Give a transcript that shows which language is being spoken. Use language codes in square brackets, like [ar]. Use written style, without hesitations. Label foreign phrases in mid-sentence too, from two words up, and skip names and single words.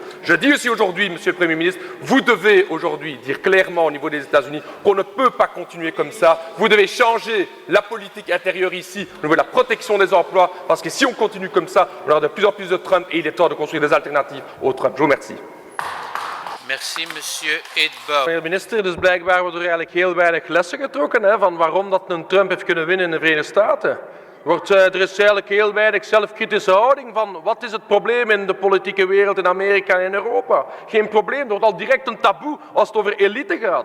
[fr] Je dis aussi aujourd'hui, monsieur le Premier ministre, vous devez aujourd'hui dire clairement au niveau des États-Unis qu'on ne peut pas continuer comme ça. Vous devez changer la politique intérieure ici, au niveau de la protection des emplois, parce que si on continue comme ça, on aura de plus en plus de Trump et il est temps de construire des alternatives au Trump. Je vous remercie. Merci, monsieur Edbaut. [nl] Meneer de minister, dus blijkbaar wordt er eigenlijk heel weinig lessen getrokken van waarom dat een Trump heeft kunnen winnen in de Verenigde Staten. Er is eigenlijk heel weinig zelfkritische houding van wat is het probleem in de politieke wereld in Amerika en in Europa. Geen probleem, er wordt al direct een taboe als het over elite gaat.